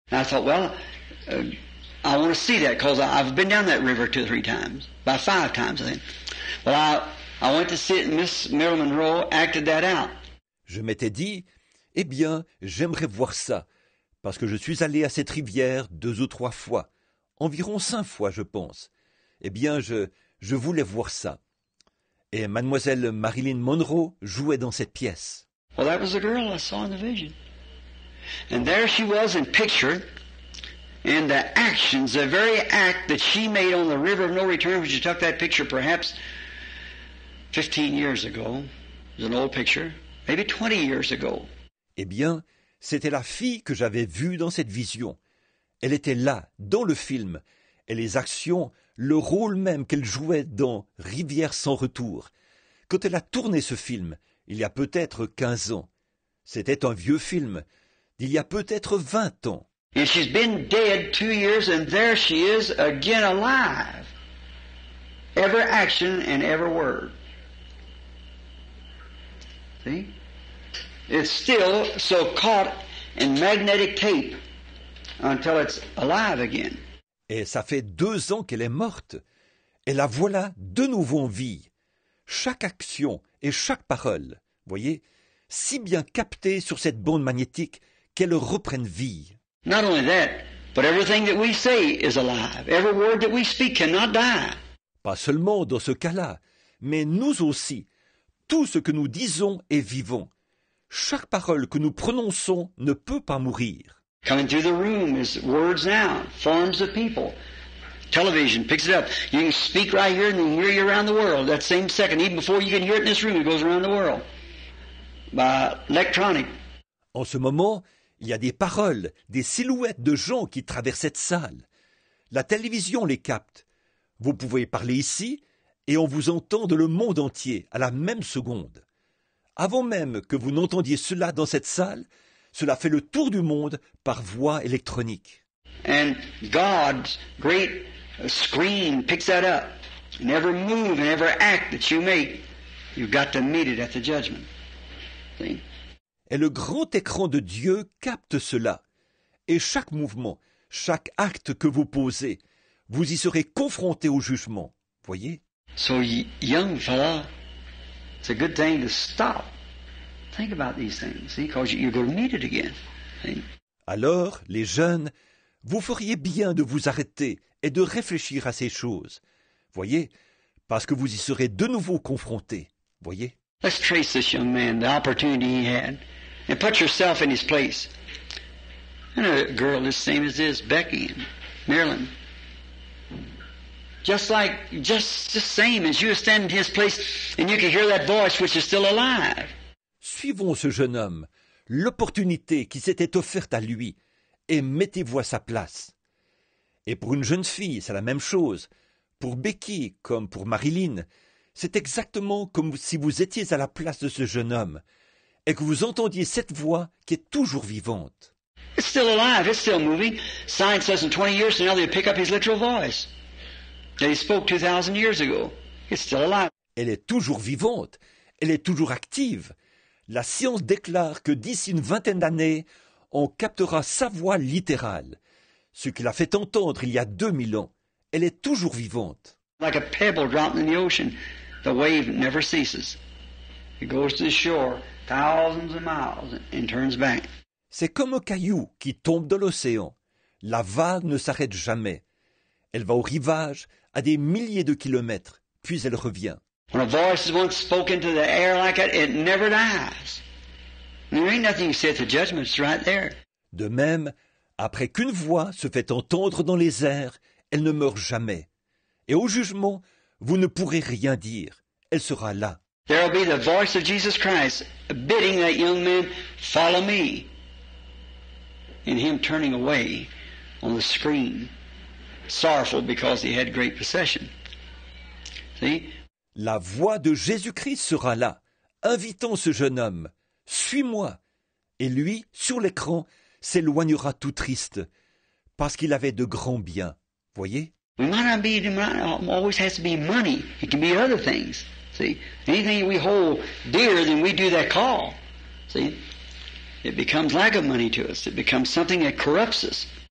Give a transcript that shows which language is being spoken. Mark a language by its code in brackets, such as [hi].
[en] And I thought, well, I want to see that because I've been down that river 2 or 3 times, about 5 times I think. But I went to see it, and Miss Marilyn Monroe acted that out. [fr] Je m'étais dit, eh bien, j'aimerais voir ça, parce que je suis allé à cette rivière 2 ou 3 fois, environ 5 fois, je pense. Eh bien, je voulais voir ça. Et mademoiselle Marilyn Monroe jouait dans cette pièce. [en] Well, that was the girl I saw in the vision. And there she was in picture, and the actions, the very act that she made on the river of no return, when she took that picture perhaps 15 years ago, it was an old picture, maybe 20 years ago. [fr] Eh bien, c'était la fille que j'avais vue dans cette vision. Elle était là, dans le film, et les actions, le rôle même qu'elle jouait dans Rivière sans retour. Quand elle a tourné ce film, il y a peut-être 15 ans. C'était un vieux film, d'il y a peut-être 20 ans. [en] And she's been dead 2 years, and there she is again alive. Every action and every word. See? It's still so caught in magnetic tape until it's alive again. [fr] Et ça fait 2 ans qu'elle est morte. Et la voilà de nouveau en vie. Chaque action et chaque parole, voyez, si bien captée sur cette bande magnétique qu'elle reprenne vie. [en] Not only that, but everything that we say is alive. Every word that we speak cannot die. [fr] Pas seulement dans ce cas-là, mais nous aussi. Tout ce que nous disons est vivant. Chaque parole que nous prononçons ne peut pas mourir. [en] Coming through the room is words now, forms of people. Television picks it up. You can speak right here and they hear you around the world. That same second, even before you can hear it in this room, it goes around the world. By electronic. [fr] En ce moment, il y a des paroles, des silhouettes de gens qui traversent cette salle. La télévision les capte. Vous pouvez parler ici et on vous entend de le monde entier à la même seconde. Avant même que vous n'entendiez cela dans cette salle, cela fait le tour du monde par voie électronique. [en] And God's great screen picks that up. And every move and every act that you make, you've got to meet it at the judgment. See? [fr] Et le grand écran de Dieu capte cela. Et chaque mouvement, chaque acte que vous posez, vous y serez confronté au jugement. Voyez? [en] So, young fella, it's a good thing to stop. Think about these things, see, because you're going to need it again. See? [fr] Alors, les jeunes, vous feriez bien de vous arrêter et de réfléchir à ces choses. Voyez? Parce que vous y serez de nouveau confrontés. Voyez? [en] Let's trace this young man, the opportunity he had, and put yourself in his place. And a girl the same as this, Becky and Marilyn. Just the same as you stand in his place and you can hear that voice which is still alive. [fr] Suivons ce jeune homme, l'opportunité qui s'était offerte à lui, et mettez-vous à sa place. Et pour une jeune fille, c'est la même chose. Pour Becky, comme pour Marilyn, c'est exactement comme si vous étiez à la place de ce jeune homme, et que vous entendiez cette voix qui est toujours vivante. [en] It's still alive, it's still moving. Science says in 20 years from now they'll pick up his literal voice that he spoke 2,000 years ago. It's still alive. [fr] Elle est toujours vivante, elle est toujours active. La science déclare que d'ici une vingtaine d'années, on captera sa voix littérale. Ce qui l'a fait entendre il y a 2000 ans. Elle est toujours vivante. [en] Like a pebble dropped in the ocean, the wave never ceases. It goes to the shore thousands of miles and turns back. [fr] C'est comme un caillou qui tombe dans l'océan. La vague ne s'arrête jamais. Elle va au rivage à des milliers de kilomètres, puis elle revient. [en] When a voice is once spoken into the air like that, it never dies. There ain't nothing you say at the judgment, it's right there. [fr] De même, après qu'une voix se fait entendre dans les airs, elle ne meurt jamais. Et au jugement, vous ne pourrez rien dire. Elle sera là. [en] There will be the voice of Jesus Christ bidding that young man, follow me. And him turning away on the screen, sorrowful because he had great possession. See? [fr] La voix de Jésus-Christ sera là, invitant ce jeune homme. Suis-moi. Et lui, sur l'écran, s'éloignera tout triste, parce qu'il avait de grands biens. Voyez? [en] We might not be, it might not always has to be money. It can be other things. See? Anything we hold dearer than we do that call. See? It becomes like a money to us. It becomes something that corrupts us.